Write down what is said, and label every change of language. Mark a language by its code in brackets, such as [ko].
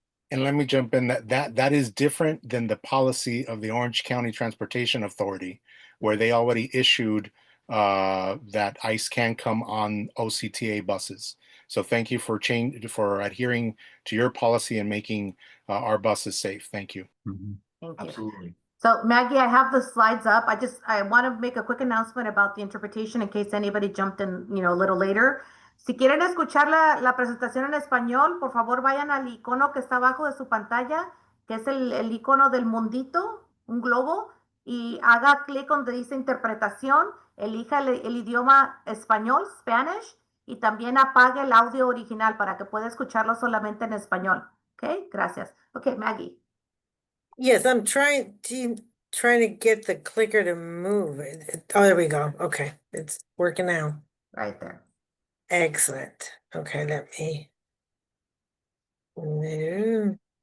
[en] And let me jump in that is different than the policy of the Orange County Transportation Authority, where they already issued that ICE can come on OCTA buses. So thank you for adhering to your policy and making our buses safe. Thank you. Mm-hmm. Thank you. Absolutely. So Maggie, I have the slides up. I want to make a quick announcement about the interpretation in case anybody jumped in, a little later. [es] Si quieren escuchar la presentación en español, por favor vayan al icono que está abajo de su pantalla, que es el icono del mundito, un globo, y haga clic donde dice interpretación, elija el idioma español, Spanish, y también apague el audio original para que pueda escucharlo solamente en español. ¿Ok? Gracias. Ok, Maggie. [en] Yes, I'm trying to get the clicker to move. Oh, there we go. Okay, it's working now. Right there. Excellent. Okay, let me. No.